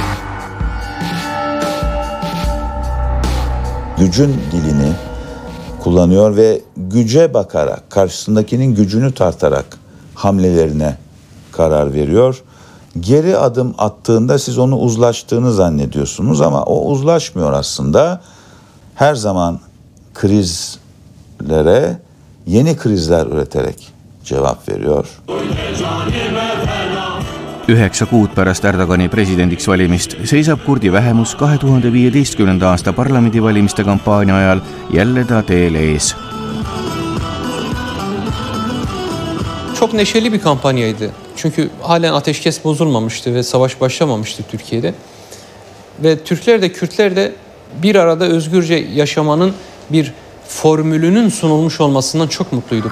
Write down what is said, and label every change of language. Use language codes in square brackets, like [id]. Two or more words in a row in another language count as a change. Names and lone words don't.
[tr] Gücün dilini kullanıyor ve güce bakarak, karşısındakinin gücünü tartarak hamlelerine karar veriyor. Geri adım attığında siz onu uzlaştığını zannediyorsunuz ama o uzlaşmıyor aslında. Her zaman krizlere yeni krizler üreterek cevap veriyor. [et] 9 kuud pärast Erdogani presidendiks valimist seisab kurdi vähemus 2015. aasta parlamendivalimiste kampaania ajal jälle ta teel ees. [tr] Çok neşeli bir kampanyaydı. Çünkü halen ateşkes bozulmamıştı ve savaş başlamamıştı Türkiye'de. Ve Türkler de Kürtler de bir arada özgürce yaşamanın bir formülünün sunulmuş olmasından çok mutluyduk.